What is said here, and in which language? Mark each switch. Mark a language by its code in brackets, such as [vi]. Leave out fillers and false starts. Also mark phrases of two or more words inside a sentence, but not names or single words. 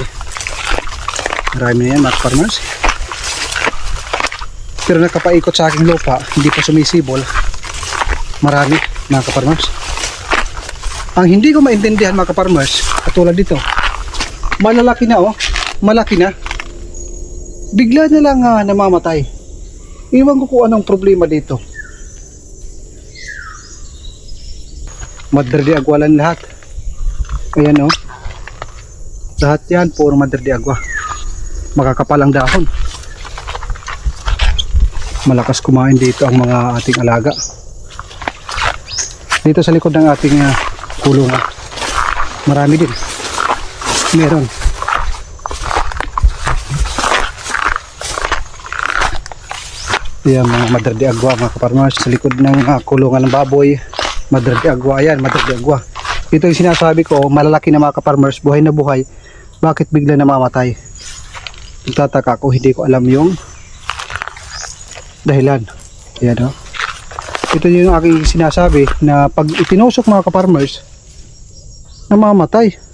[tl] Marami na yan mga farmers. Pero nakapaikot sa aking lupa, hindi pa sumisibol, marami mga kaparmers. Ang hindi ko maintindihan mga kaparmers, katulad dito, malalaki na, oh, malaki na, bigla na lang namamatay. Iwan ko kung anong problema dito. Madre de Agua lang lahat. Ayan, oh. Lahat yan puro Madre de Agua. Makakapal ang dahon. malakas kumain dito ang mga ating alaga. Dito sa likod ng ating kulungan, marami din. Meron. Yan mga Madre de Agua mga kaparmers, sa likod ng kulungan ng baboy. Madre de Agua, ayan, Madre de Agua. Ito yung sinasabi ko, malalaki na mga kaparmers, buhay na buhay, bakit bigla namamatay? Nagtataka ako, hindi ko alam yung dahilan. Ayan o. Ito yung aking sinasabi na pag itinusok mga kaparmers, namamatay.